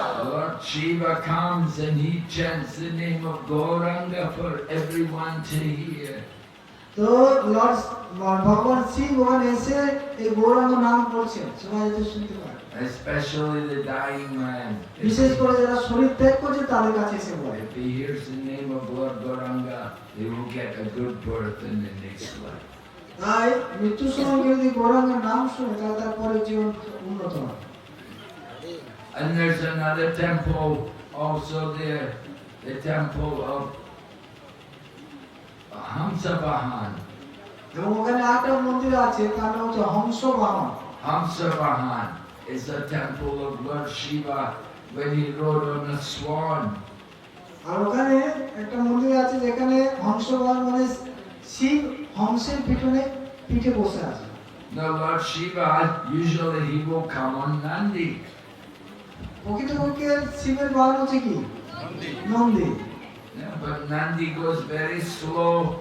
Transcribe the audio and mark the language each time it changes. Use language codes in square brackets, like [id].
[en] Lord Shiva comes and he chants the name of Gauranga for everyone to hear. [bn] তো Lord ভগবান শিব ওখানে এসে এই গৌরাঙ্গ নাম করছেন, সবাই যাতে শুনতে পারে। [en] Especially the dying man. [bn] বিশেষ করে যারা শরীর ত্যাগ করছে তাদের কাছে এসে বলে। [en] If he hears the name of Lord Gauranga, he will get a good birth in the next life. [bn] তাই মৃত্যুর সময় কেউ যদি গৌরাঙ্গের নাম শুনে তাহলে তার পরে জীবন উন্নত হয়। [en] And there's another temple also there, the temple of Hamsavahan. [bn] এবং ওখানে আরেকটা মন্দির আছে, তার নাম হচ্ছে হংস বাহন। [en] Hamsavahan is a temple of Lord Shiva when he rode on a swan. [bn] আর ওখানে একটা মন্দির আছে যেখানে হংস বাহন মানে শিব হংসের পিঠে বসে আছে। [en] Now Lord Shiva, usually he will come on Nandi. [bn] প্রকৃতপক্ষে শিবের বাহন হচ্ছে কি? Nandi. [en] Yeah, but Nandi goes very slow.